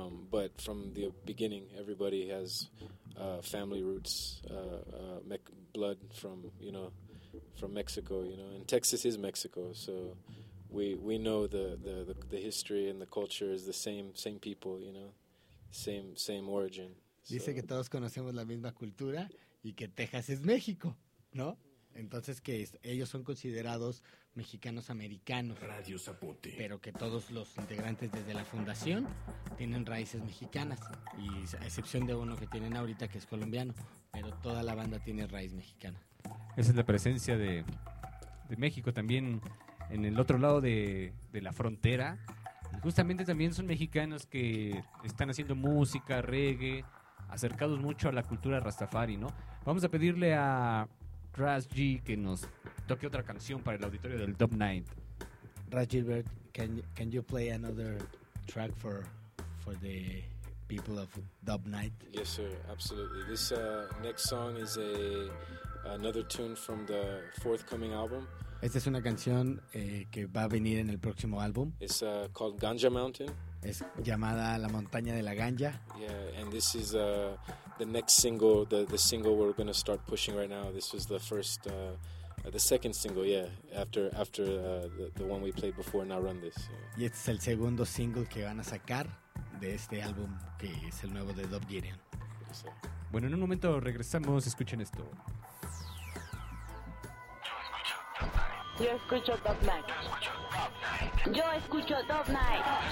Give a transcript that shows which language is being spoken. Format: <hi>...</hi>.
<en>But from the beginning, everybody has family roots, blood from, you know, from Mexico. You know, and Texas is Mexico, so we know the history and the culture is the same people. You know. Same origin.</en> <es>Dice que todos conocemos la misma cultura y que Texas es México, ¿no? Entonces que ellos son considerados mexicanos americanos. Radio Zapote. Pero que todos los integrantes desde la fundación tienen raíces mexicanas. Y a excepción de uno que tienen ahorita que es colombiano, pero toda la banda tiene raíz mexicana. Esa es la presencia de México también en el otro lado de la frontera. Justamente también son mexicanos que están haciendo música, reggae, acercados mucho a la cultura rastafari, ¿no? Vamos a pedirle a Raz G que nos toque otra canción para el auditorio del Dub Night.</es> <en>Raz Gilbert, can you play another track for the people of Dub Night? Yes, sir, absolutely. This next song is another tune from the forthcoming album.</en> <es>Esta es una canción que va a venir en el próximo álbum.</es> <en>It's called Ganja Mountain.</en> <es>Es llamada La Montaña de la Ganja.</es> <en>Yeah, and this is the next single, the single we're going to start pushing right now. This was the first, the second single, yeah, after the one we played before, Now Run This. Yeah.</en> <es>Y este es el segundo single que van a sacar de este álbum, que es el nuevo de Dub Gideon. Bueno, en un momento regresamos, escuchen esto. Yo escucho Dub Night. Yo escucho Dub Night.</es>